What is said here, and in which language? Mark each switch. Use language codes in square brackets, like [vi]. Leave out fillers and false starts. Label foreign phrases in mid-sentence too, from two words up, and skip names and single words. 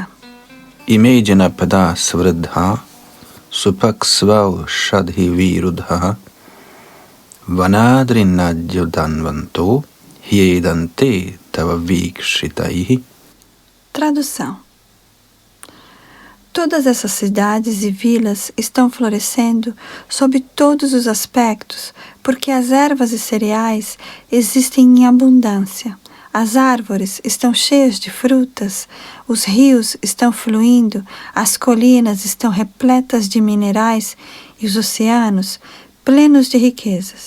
[sa] Imejana pada svridha supaksvau shadhi virudha vanadrinadyodanvanto hyedante tava vikshitaihi. [pt] Tradução. Todas essas cidades e vilas estão florescendo sob todos os aspectos, porque as ervas e cereais existem em abundância. As árvores estão cheias de frutas, os rios estão fluindo, as colinas estão repletas de minerais e os oceanos plenos de riquezas.